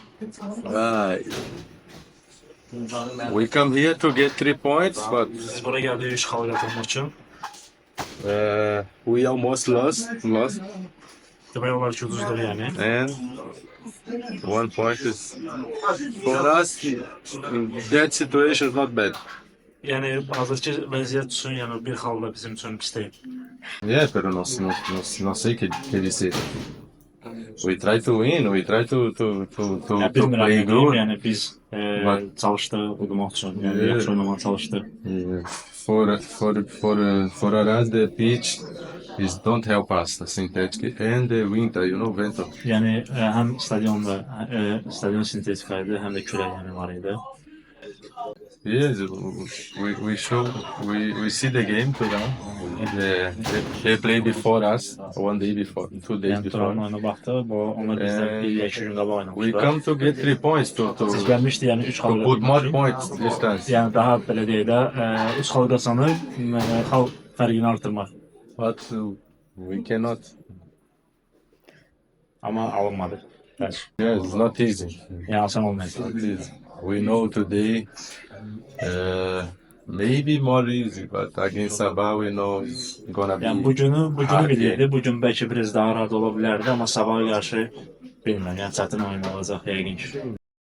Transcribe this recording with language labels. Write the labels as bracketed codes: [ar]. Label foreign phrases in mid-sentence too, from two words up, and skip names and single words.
[en] Uh, we come here to get 3 points, but [az] Biz buraya geldik 3 xal qatılmaq üçün. [en] we almost lost, [az] Demək olar ki, uduzduq yəni. [en] and 1 point is for us in that situation is not bad. [az] Yəni hazırki vəziyyət üçün yəni bir xal da bizim üçün pis deyil. [es] Yeah, pero no sé qué dice. [en] We try to win. We try [az] Yəni [en] to [az] bilmirəm [en] play [az] nə deyim, [en] good. [az] yəni biz çalışdıq udmaq üçün, yəni yaxşı oynamağa çalışdıq. [en] For us, the pitch is don't help us, the synthetic and the winter, vento. [az] Yəni həm stadionda stadion sintetika idi, həm də külək yəni var idi. [en] Yes, we see the game today. They play before us, 1 day before, 2 days [az] Yəni [en] before. [az] Turanın oyuna baxdı, bu onlar bizdən bir ya 2 gün qabaq [en] We [az] oynamışlar. [en] come to get 3 points [az] Siz gəlmişdi, yəni 3 xal [en] to put more [az] qatılmaq üçün. [en] points distance. [az] Yəni daha belə deyək də 3 xal qazanıb xal fərqini artırmaq. [en] But we cannot. [az] Amma alınmadı. Bəli. [en] Yes, it's not easy. [az] Yəni asan olmayacaq. [en] Not easy. We know today, maybe more easy, but against Sabah we know it's gonna be. [az] Yəni bugünü [en] hard [az] bilirdi. [en] game. [az] Bugün bəlkə biraz daha rahat ola bilərdi, amma sabaha qarşı bilmirəm. Yəni çətin oyun olacaq yəqin ki.